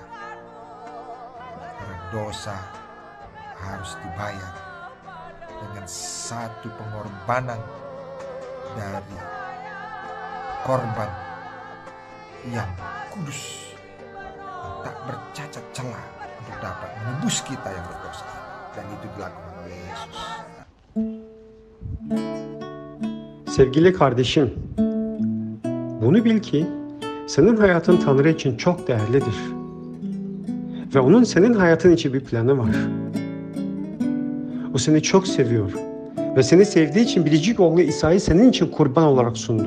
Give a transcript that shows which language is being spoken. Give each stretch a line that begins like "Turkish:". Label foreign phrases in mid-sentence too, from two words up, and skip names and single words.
Indonesian: Karena dosa harus dibayar dengan satu pengorbanan dari korban yang kudus, tak bercacat celah untuk dapat menebus kita yang berdosa, dan itu dilakukan oleh Yesus.
Turkish: Sevgili kardeşim, bunu bil ki senin hayatın Tanrı için çok değerlidir. Ve onun senin hayatın için bir planı var. O seni çok seviyor ve seni sevdiği için biricik oğlu İsa'yı senin için kurban olarak sundu.